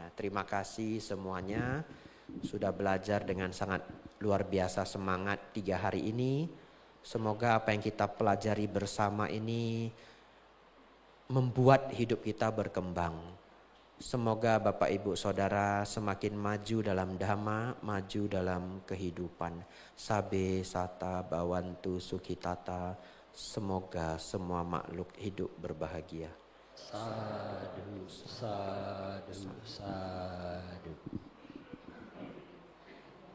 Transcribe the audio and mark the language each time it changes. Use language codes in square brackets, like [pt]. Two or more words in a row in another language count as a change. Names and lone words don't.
[id] Terima kasih semuanya sudah belajar dengan sangat luar biasa semangat 3 hari ini. Semoga apa yang kita pelajari bersama ini membuat hidup kita berkembang. Semoga Bapak Ibu Saudara semakin maju dalam dhamma, maju dalam kehidupan. [pi] Sabe sata bawantu sukhitata. [id] Semoga semua makhluk hidup berbahagia. [pi] Sadu, sadu, sadu.